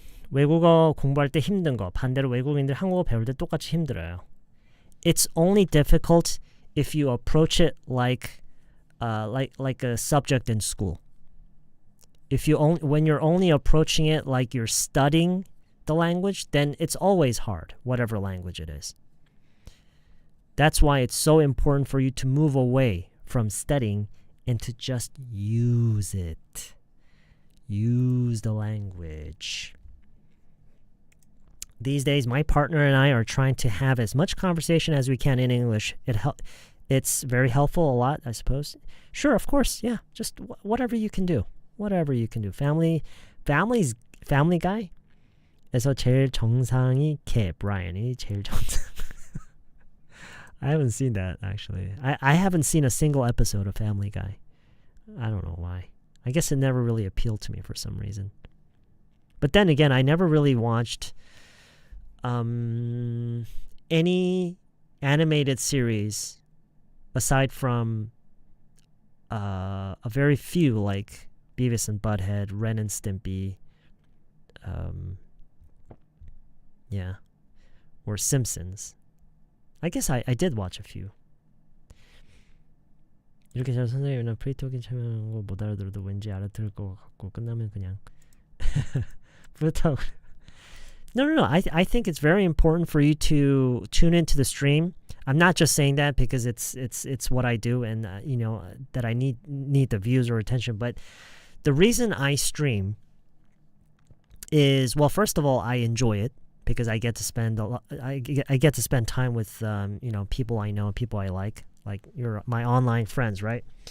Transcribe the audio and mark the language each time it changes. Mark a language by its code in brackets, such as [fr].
[ko] 외국어 공부할 때 힘든 거, 반대로 외국인들 한국어 배울 때 똑같이 힘들어요. [en] It's only difficult if you approach it like a subject in school. When you're only approaching it like you're studying the language, then it's always hard, whatever language it is. That's why it's so important for you to move away from studying and to just use it. Use the language. These days, my partner and I are trying to have as much conversation as we can in English. It's very helpful, a lot, I suppose. Sure, of course, yeah. Just whatever you can do. Whatever you can do. Family Guy. [ko] 에서 제일 정상이 개, Brian이 제일 정상. [en] I haven't seen that actually. I haven't seen a single episode of Family Guy. I don't know why. I guess it never really appealed to me for some reason. But then again, I never really watched any animated series aside from a very few like Beavis and Butthead, Ren and Stimpy, or Simpsons. I guess I did watch a few. [ko] 이렇게 잘 선생님이나 프리토킹 참여하는 거 못 알아들어도 왠지 알아들을 것 같고 끝나면 그냥 그렇다고. [en] No. I think it's very important for you to tune into the stream. I'm not just saying that because it's what I do and that I need the views or attention. But the reason I stream is, well, first of all, I enjoy it because I get to spend I get to spend time with people I know, people I like you're my online friends, right?